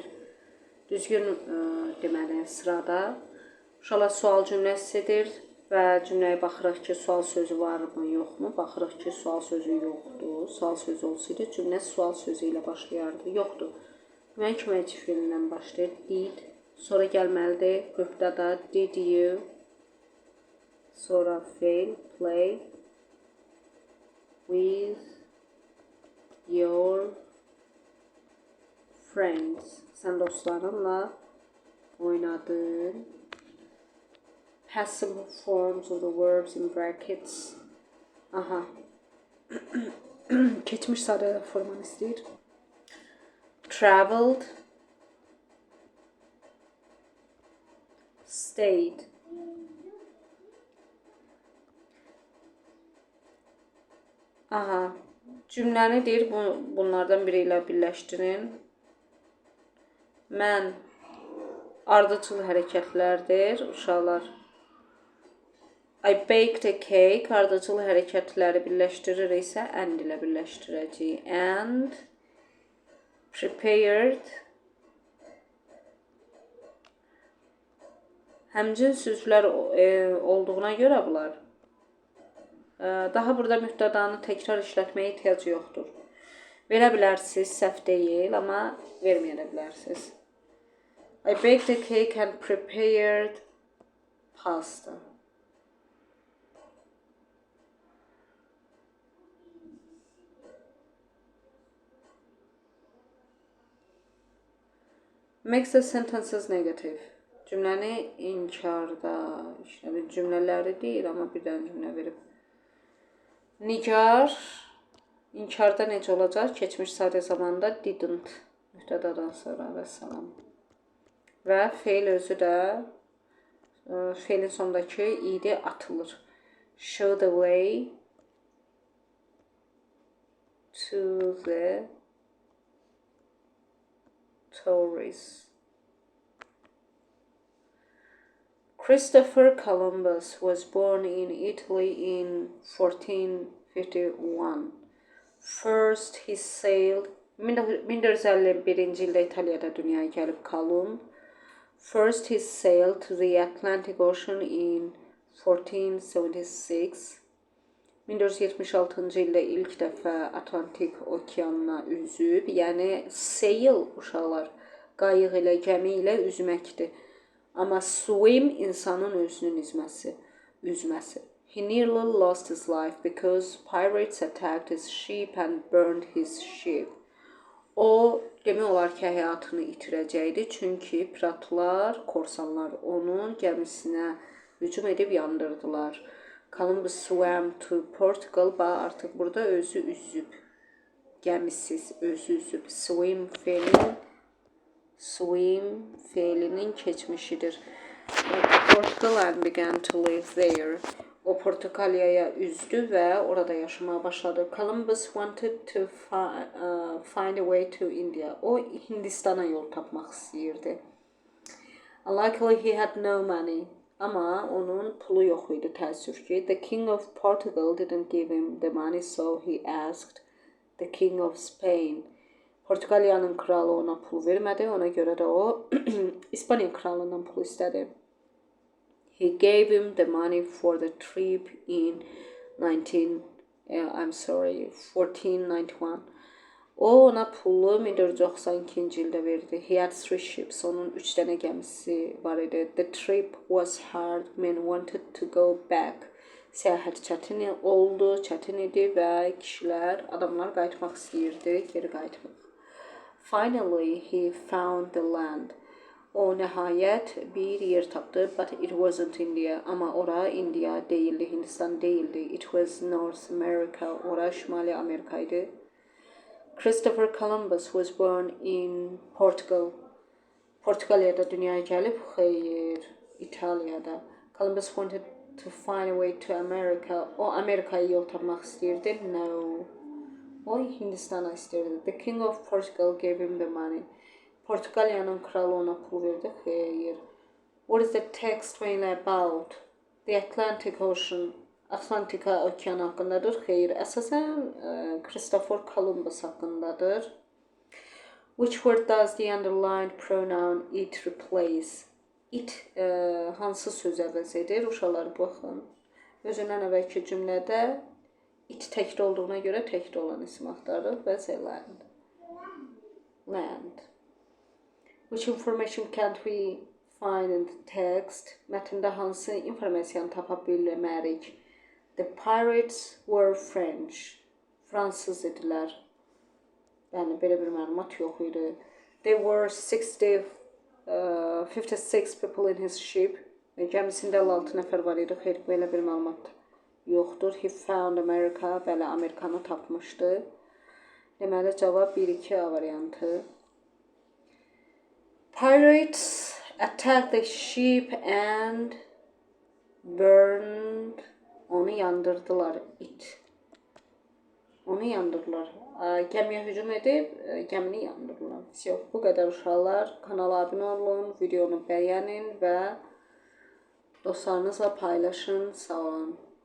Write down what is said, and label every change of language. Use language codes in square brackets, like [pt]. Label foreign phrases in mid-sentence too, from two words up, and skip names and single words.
[az] Düzgün deməli sırada. Uşaqlar sual cümləsidir və cümləyə baxırıq ki, sual sözü varmı, yoxmu? Baxırıq ki, sual sözü yoxdur. Sual sözü olsaydı, cümlə sual sözü ilə başlayardı. Yoxdur. Mən köməkçi feilindən başlayır. Did. Sonra gəlməlidir. Mübtəda [en] did you. [az] Sonra fail, [en] play with your friends. [az] Sən dostlarınla oynadın. [en] Passive forms of the verbs in brackets. [az] Keçmiş sadə formanı istəyir. [en] Traveled. Stayed. [az] Cümləni deyir, bunlardan biri ilə birləşdirin. Mən ardıcıl hərəkətlərdir uşaqlar. [en] I baked a cake [az] ardıcıl hərəkətləri birləşdirir isə and ilə birləşdirəcəyik. [en] And prepared [az] həmcins sözlər olduğuna görə bunlar. Daha burada mübtədanı təkrar işlətməyə ehtiyac yoxdur. Verə bilərsiniz, səhv deyil, amma verməyə də bilərsiniz. [en] I baked a cake and prepared pasta. Makes the sentences negative. [az] Cümləni inkarda işlədir. Cümlələri deyil, amma bir dənə cümlə verib. Nigar inkarda necə olacaq? Keçmiş sadə zamanda didn't. Mübtədadan sonra və salam. Və feil özü də feilin sondakı idi atılır. [en] Show the way to the tourists. Christopher Columbus was born in Italy in 1451. First he sailed [az] 1451-ci ildə İtaliyada dünyaya gəlib Kolumb. [en] First he sailed to the Atlantic Ocean in 1476. [az] 1476-cı ildə ilk dəfə Atlantik okeanına üzüb. Yəni sail uşaqlar qayıq ilə, gəmi ilə üzməkdir. Amma swim insanın özünün üzməsi. [en] He nearly lost his life because pirates attacked his ship and burned his ship. [az] O demək olar ki, həyatını itirəcəkdi, çünki piratlar, korsanlar onun gəmisinə hücum edib yandırdılar. [en] Columbus swam to Portugal, [az] artıq burada özü üzüb. Gəmisiz özü üzüb. Swim feilinin keçmişidir. [en] Portugal and began to live there. [az] O Portugaliyaya üzdü və orada yaşamaya başladı. [en] Columbus wanted to find a way to India. [az] O Hindistana yol tapmaq istəyirdi. [en] Unlikely he had no money. [az] Amma onun pulu yox idi, təəssüf ki. [en] The king of Portugal didn't give him the money, so he asked the king of Spain. [az] Portugaliyanın kralı ona pul vermədi, ona görə də o İspaniya kralından pul istədi. [en] He gave him the money for the trip in 1491. [az] O ona pulu 1492-ci ildə verdi. [en] He had 3 ships. [az] Onun 3 dənə gəmisi var idi. [en] The trip was hard. Men wanted to go back. [az] Səyahət çətin oldu, çətin idi və adamlar qayıtmaq istəyirdi, geri qayıtmaq. [en] Finally, he found the land. [az] O nəhayət bir yer tapdı, [en] but it wasn't India. [az] Amma ora India deyildi, Hindistan deyildi. [en] It was North America. [az] Ora Şimali Amerika idi. [en] Christopher Columbus was born in Portugal. [az] Portugaliyada dünyaya gəlib, xeyr, İtaliyada. [en] Columbus wanted to find a way to America. [az] O Amerikaya yol tapmaq istəyirdi. No. O Hindistana istəyirdi. [en] The king of Portugal gave him the money. [az] Portugaliyanın kralı ona pul verdi. Xeyr. [en] What is the text mainly about? The Atlantic Ocean. [az] Atlantika okeanı haqqındadır. Xeyr. Əsasən Christopher Columbus haqqındadır. [en] Which word does the underlined pronoun it replace? [az] It hansı söz əvəz edir? Uşaqlar baxın. Özündən əvvəlki cümlədə it təkdə olduğuna görə təkdə olan isim axtarırıq və land. Land. [en] Which information can't we find in the text? [az] Mətndə hansı informasiyanı tapa bilmərik? [en] The pirates were French. [az] Fransız idilər. Yəni belə bir məlumat yox idi. [en] There were 56 people in his ship. [az] Gəmisində 56 nəfər var idi. Xeyr, belə bir məlumat yoxdur. [en] He found America. [az] Bəli, Amerikanı tapmışdı. Deməli, cavab 1-2 variantı. [en] Pirates attacked the ship and burned. [az] Onu yandırdılar. Onu yandırdılar. gəmiyə hücum edib gəmini yandırırlar. Все, bu qədər uşaqlar. Kanala abunə olun, videonu bəyənin və dostlarınızla paylaşın. Sağ olun.